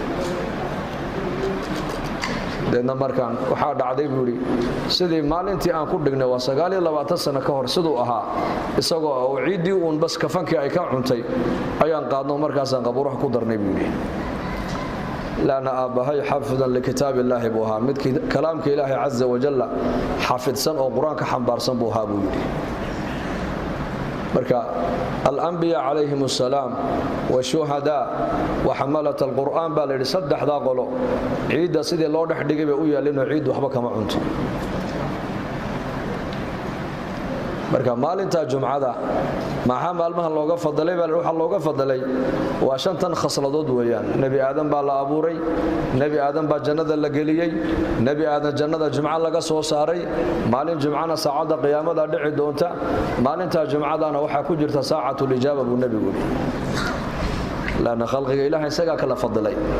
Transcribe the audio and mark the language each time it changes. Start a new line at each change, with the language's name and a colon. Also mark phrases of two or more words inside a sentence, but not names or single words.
Somali: deedna markaan waxaa dhacday buu yiri sidii maalintii aan ku dhignay waa 29 sano ka hor sidoo ahaa isagoo oo ciidii uun bas kafankii ay ka cuntay ayaan qaadno markaas aan qabuuraha ku darnay buu yiri laana aabahay xafidan likitaabillahi buha mid kalaamka ilaahi
Arabic: عز وجل
Somali: xafidsan oo quraanka xambaarsan buu ahaa buu yiri marka
Arabic: الأنبياء عليهم السلام والشهداء وحملة القرآن
Somali: baa la yiri saddexda qolo ciida sidii loo dhex dhigay bay u yaalino ciid waxba kama cunto marka maalinta jumcada maxaa maalmaha looga fadalay baa waxa looga fadalay waa shantan khasladood weeyaan nabi aadan baa la abuuray nabi aadan baa jannada la geliyay nabi aadan jannada jumca laga soo saaray maalin jumcana saacada qiyaamada dhici doonta maalinta jumcadana waxa ku jirta
Arabic: ساعة الإجابة
Somali: buu nabigu laana khalqiga ilaahay isaga kala fadalay